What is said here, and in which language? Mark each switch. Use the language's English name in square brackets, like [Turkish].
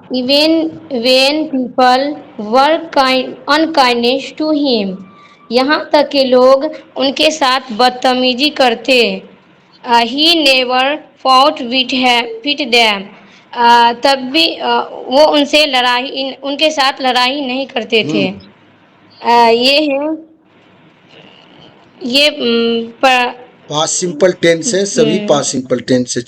[English] Even when people were unkindness to him. [Urdu] یہاں تک کہ لوگ ان کے ساتھ بدتمیزی کرتے. [English] He never fought with them. [Urdu] تب بھی وہ ان کے ساتھ لڑائی نہیں کرتے تھے. یہ ہے یہ پاس سمپل ٹینس ہے، سبھی پاس سمپل ٹینس ہے.